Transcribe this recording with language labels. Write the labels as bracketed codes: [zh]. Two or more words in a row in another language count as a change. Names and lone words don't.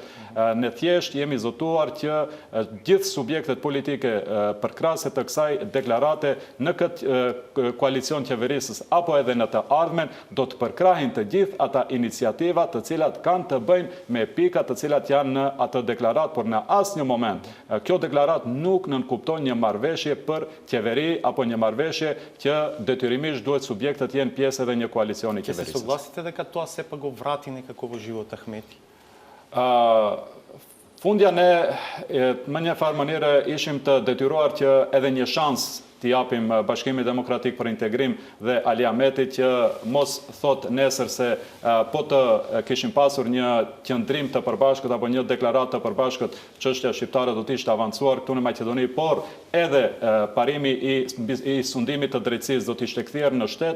[sq] Ne thjesht jemi zotuar që gjithë subjektet politike përkrahëse të kësaj deklarate në këtë koalicion qeverisës apo edhe në të ardhmen do të përkrahin të gjithë ata iniciativa të cilat kanë të bëjnë me pikat të cilat janë në atë deklarat, por në asnjë moment kjo deklarat nuk nënkupton një marrëveshje për qeveri apo një marrëveshje që detyrimisht duhet subjektet jenë pjesë edhe një koalicioni qeverisës. [mk] Ќе се согласите дека тоа сепак го врати некако во живот Ахмети? [sq] Fundja ne më një farë mënyrë ishim të detyruar që edhe një shans të japim Bashkimit Demokratik për Integrim dhe Ali Ahmetit që mos thot nesër se po të kishim pasur një qëndrim të përbashkët apo një deklarat të përbashkët, çështja shqiptare do të ishte avancuar këtu në Maqedoni, por edhe parimi i sundimit të drejtësisë do të ishte kthyer në shtet,